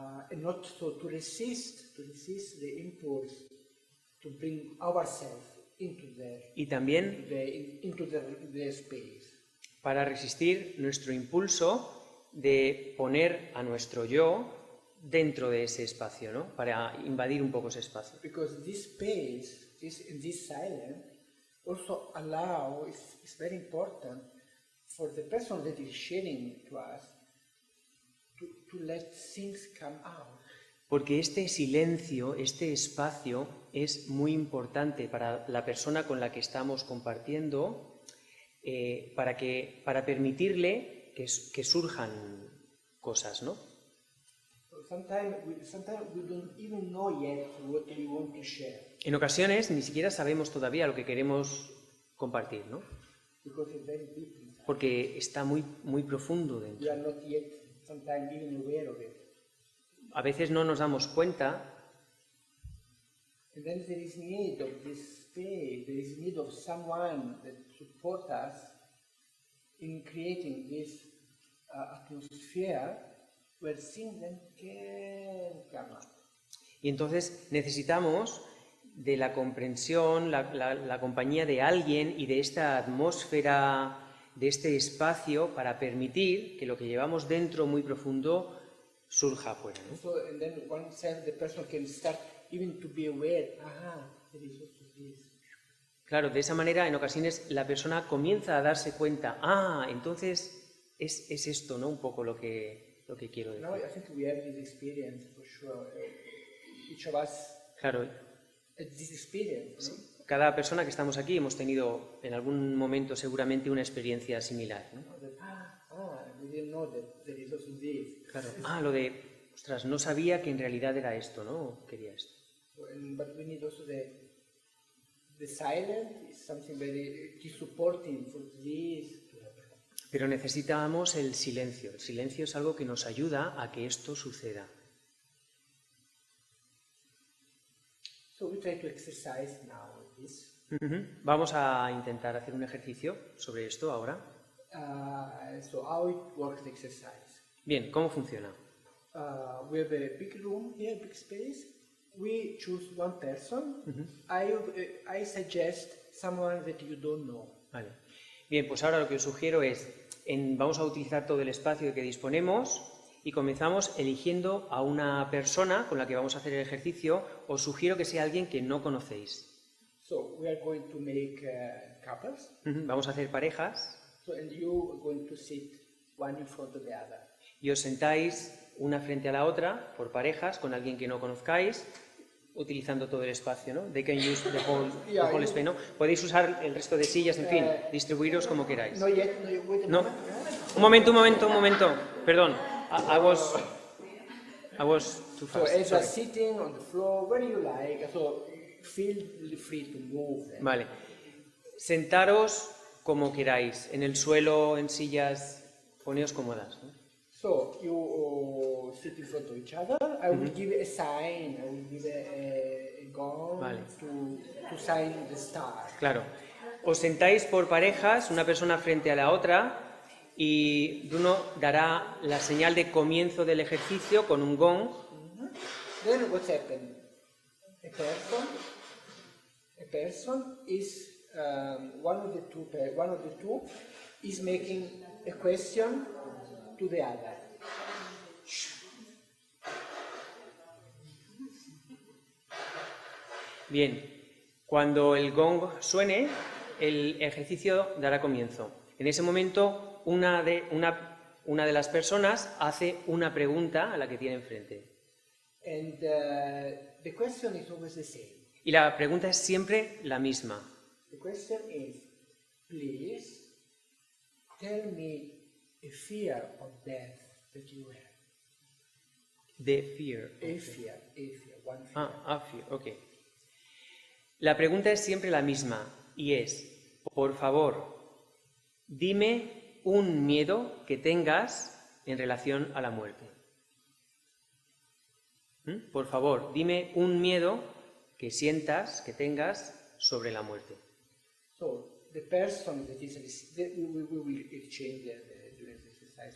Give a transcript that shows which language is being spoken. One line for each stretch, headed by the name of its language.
English: And not so to resist the impulse to bring ourselves into
Spanish: Y también
English: the space.
Spanish: para resistir nuestro impulso de poner a nuestro yo dentro de ese espacio, ¿no? Para invadir un poco ese espacio.
English: Because this space, this silence, also is very important for the person that is sharing to us to let things come out.
Spanish: Porque este silencio, este espacio es muy importante para la persona con la que estamos compartiendo, para permitirle que surjan cosas, ¿no?
English: Sometimes we don't even know yet what we want to share.
Spanish: En ocasiones ni siquiera sabemos todavía lo que queremos compartir, ¿no?
English: Because it's very deep inside.
Spanish: Porque está muy, muy profundo dentro.
English: We are not yet sometimes even aware of it.
Spanish: A veces no nos damos cuenta.
English: And then there is need of this space, there is need of someone that support us in creating this atmosphere where things then can come up.
Spanish: Y entonces necesitamos de la comprensión, la compañía de alguien y de esta atmósfera, de este espacio para permitir que lo que llevamos dentro muy profundo surja afuera, ¿no?
English: So, and then one sense the person can start even to be aware, there is also this.
Spanish: Claro, de esa manera en ocasiones la persona comienza a darse cuenta, entonces es esto, ¿no? Un poco lo que quiero decir.
English: Now I think we have this experience for sure. Each of us
Spanish: Claro,
English: has this experience. No?
Spanish: cada persona que estamos aquí hemos tenido en algún momento seguramente una experiencia similar, ¿no?
English: We didn't know that there is also this.
Spanish: Claro. Lo de, ostras, no sabía que en realidad era esto, ¿no? Quería esto.
English: So, but we need also the silence is something very supporting for this.
Spanish: Pero necesitamos el silencio. El silencio es algo que nos ayuda a que esto suceda.
English: So we try to exercise now this.
Spanish: Vamos a intentar hacer un ejercicio sobre esto ahora.
English: So how it works the exercise.
Spanish: Bien, ¿cómo funciona?
English: We have a big room here, big space. We choose one person. I suggest someone that you don't know.
Spanish: Vale. Bien, pues ahora lo que os sugiero es, vamos a utilizar todo el espacio que disponemos y comenzamos eligiendo a una persona con la que vamos a hacer el ejercicio. Os sugiero que sea alguien que no conocéis.
English: So we are going to make couples.
Spanish: Vamos a hacer parejas.
English: So, and you are going to sit one in front of the other.
Spanish: Y os sentáis una frente a la otra, por parejas, con alguien que no conozcáis, utilizando todo el espacio, ¿no?
English: They can use the whole space,
Spanish: ¿no? Podéis usar el resto de sillas, en fin, distribuiros como queráis.
English: No yet, wait a
Spanish: No.
English: moment.
Spanish: Un momento. Perdón.
English: I was too fast. as you are sitting on the floor, where you like, so feel free to move.
Spanish: Vale. Sentaros como queráis, en el suelo, en sillas, poneos cómodas, ¿no?
English: So you sit in front of each other. I will give a sign. I will give a gong
Spanish: Vale.
English: to sign the star.
Spanish: Claro. Os sentáis por parejas, una persona frente a la otra, y Bruno dará la señal de comienzo del ejercicio con un gong.
English: Then what's happened? A person is one of the two is making a question to the other.
Spanish: Bien, cuando el gong suene, el ejercicio dará comienzo. En ese momento, una una de las personas hace una pregunta a la que tiene enfrente.
English: And the question is always the same.
Spanish: Y la pregunta es siempre la misma.
English: The question is, please tell me a fear of death that you have. The fear. A fear, one fear. Fear, ok.
Spanish: La pregunta es siempre la misma y es, por favor, dime un miedo que tengas en relación a la muerte. Por favor, dime un miedo que sientas, que tengas sobre la muerte.
English: So the person that is we will exchange during the exercise.